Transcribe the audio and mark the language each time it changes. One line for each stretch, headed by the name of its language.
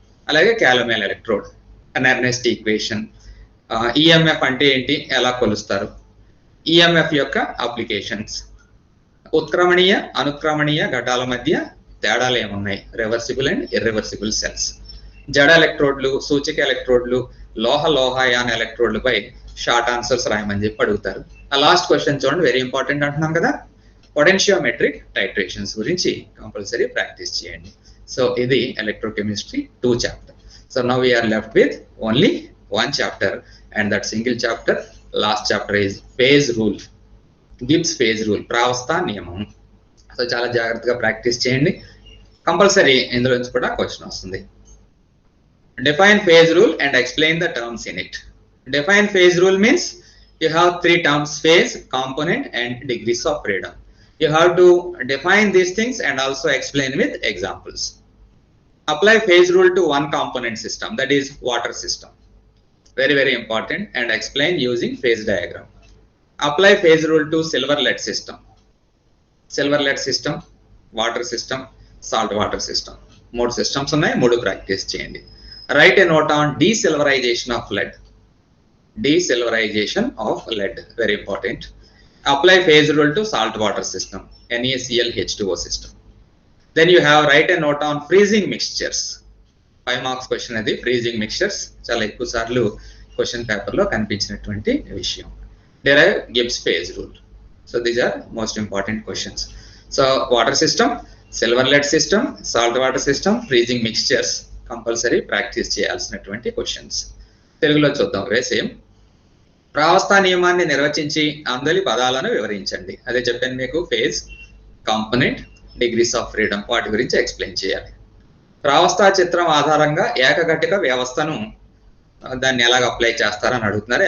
Telugu: అలాగే క్యాలమెల్ electrode, Ernest equation, EMF అంటే ఏంటి, ఎలా కొలుస్తారు, ఈఎంఎఫ్ యొక్క అప్లికేషన్స్, ఉత్క్రమణీయ అనుక్రమణీయ ఘటాల మధ్య తేడాలు ఏమున్నాయి, రివర్సిబుల్ అండ్ ఇర్రివర్సిబుల్ సెల్స్, జడ ఎలక్ట్రోడ్లు, సూచిక ఎలక్ట్రోడ్లు, లోహయాన ఎలక్ట్రోడ్లపై షార్ట్ ఆన్సర్స్ రాయమని చెప్పి అడుగుతారు. ఆ లాస్ట్ క్వశ్చన్ చూడండి, వెరీ ఇంపార్టెంట్ అంటున్నాం కదా. పొటెన్షియోమెట్రిక్ టైట్రేషన్స్ గురించి కంపల్సరీ ప్రాక్టీస్ చేయండి. సో ఇది electrochemistry 2 chapter.
English: So now we are left with only 1 chapter, and that single chapter, last chapter is phase rule, Gibbs phase rule, ప్రావస్థ నియమం.
Telugu: సో చాలా జాగ్రత్తగా practice చేయండి, కంపల్సరీ ఇందులో నుంచి కూడా క్వశ్చన్ వస్తుంది.
English: Define phase rule and explain the terms in it. Define phase rule means you have three terms: phase, component and degrees of freedom. You have to define these things and also explain with examples. Apply phase rule to one component system, that is water system. Very, very important, and explain using phase diagram. Apply phase rule to silver lead system. Silver lead system, water system, salt water system. More systems
Telugu: ఉన్నాయి, మూడు practice చేయండి.
English: Write a note on desilverization of lead. Desilverization of lead, very important. Apply phase rule to salt water system, NaCl H2O system. Then you have write a note on freezing mixtures.
Telugu: 5 marks question అది freezing mixtures, చాలా ఎక్కువ సార్లు question paper లో కనిపించినటువంటి విషయం.
English: Derive Gibbs phase rule. So these are most important questions. So water system, silver lead system, salt water system, freezing mixtures
Telugu: compulsory practice చేయాల్సినటువంటి questions. తెలుగులో చూద్దాం సేమ్. ప్రావస్థ నియమాన్ని నిర్వచించి అందలి పదాలను వివరించండి. అదే చెప్పాను మీకు, phase, component, degrees of freedom, వాటి గురించి ఎక్స్ప్లెయిన్ చేయాలి. ప్రావస్థ చిత్రం ఆధారంగా ఏకఘటిక వ్యవస్థను దాన్ని ఎలాగ అప్లై చేస్తారని అడుగుతున్నారు.